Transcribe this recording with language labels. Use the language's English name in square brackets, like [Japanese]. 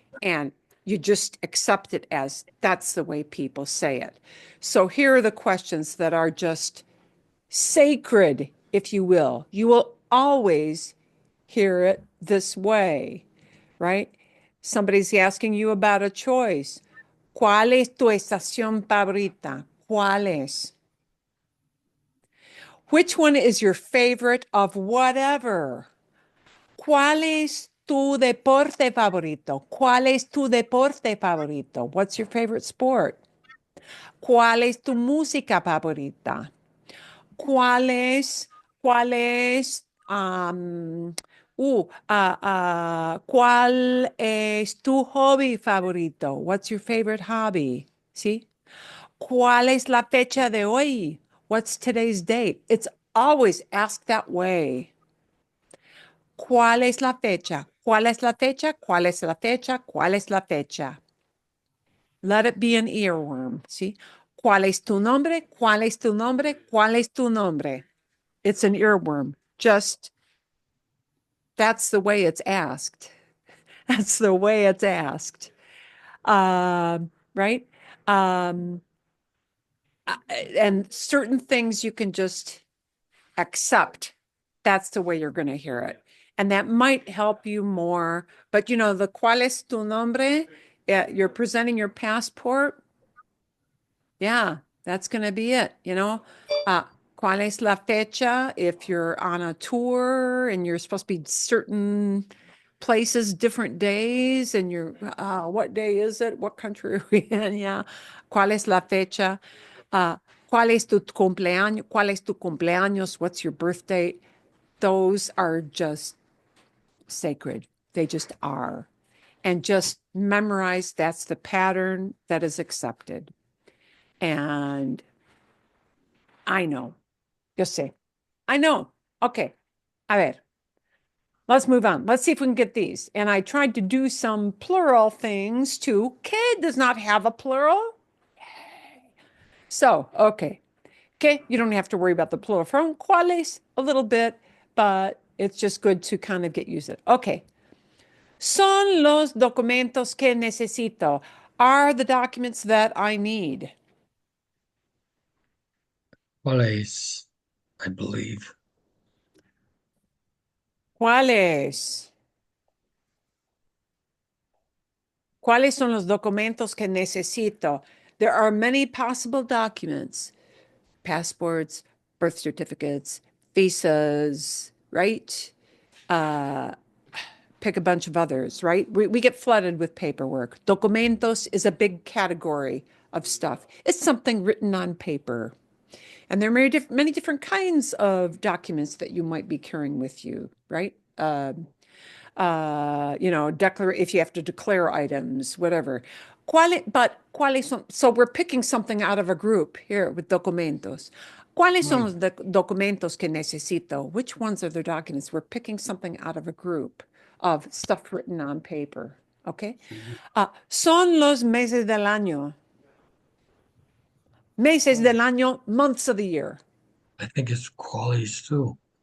[English] And you just accept it as that's the way people say it. So here are the questions that are just sacred, if you will. You will always hear it this way, right? Somebody's asking you about a choice. [Spanish] ¿Cuál es tu estación favorita? ¿Cuál es? [English] Which one is your favorite of whatever? [Spanish] ¿Cuál es tu deporte favorito? ¿Cuál es tu deporte favorito? [English] What's your favorite sport? [Spanish] ¿Cuál es tu música favorita? ¿Cuál es, ¿cuál es tu hobby favorito? [English] What's your favorite hobby? [Spanish] ¿Sí? ¿Cuál es la fecha de hoy? [English] What's today's date? It's always asked that way. [Spanish] ¿Cuál es la fecha? ¿Cuál es la fecha? ¿Cuál es la fecha? ¿Cuál es la fecha? [English] Let it be an earworm, [Spanish] ¿sí? ¿Cuál es tu nombre? ¿Cuál es tu nombre? ¿Cuál es tu nombre? [English] It's an earworm. Just that's the way it's asked. That's the way it's asked. Right? Um, and certain things you can just accept. That's the way you're going to hear it. And that might help you more. But you know, the [Spanish] ¿cuál es tu nombre? [English] You're presenting your passport. Yeah, that's going to be it, you know. [Spanish] ¿Cuál es la fecha? [English] If you're on a tour and you're supposed to be certain places, different days, and you're, what day is it? What country are we in? Yeah. [Spanish] ¿Cuál es la fecha? ¿Cuál es tu cumpleaños? ¿Cuál es tu cumpleaños? [English] What's your birth date? Those are just sacred. They just are. And just memorize that's the pattern that is accepted. And I know. [Spanish] Yo sé. [English] I know. Okay. [Spanish] A ver. [English] Let's move on. Let's see if we can get these. And I tried to do some plural things too. Kid does not have a plural. So, okay. Okay. You don't have to worry about the plural form. ¿Cuáles? A little bit, but it's just good to kind of get used to it. Okay. [Spanish] Son los documentos que necesito. [English] Are the documents that I need. ¿Cuáles? I believe. [Spanish] ¿Cuáles? ¿Cuáles son los documentos que necesito? [English] There are many possible documents, passports, birth certificates, visas, right? Pick a bunch of others, right? We get flooded with paperwork. Documentos is a big category of stuff. It's something written on paper. And there are many different kinds of documents that you might be carrying with you, right? If you have to declare items, whatever. [Spanish] ¿Cuáles son? [English] So we're picking something out of a group here with documentos. [Spanish] ¿Cuáles son los documentos que necesito? [English] Which ones are the documents? We're picking something out of a group of stuff written on paper. [Spanish] Okay. Son los meses del año. Meses del año, [English] months of the year. I think it's qualities too.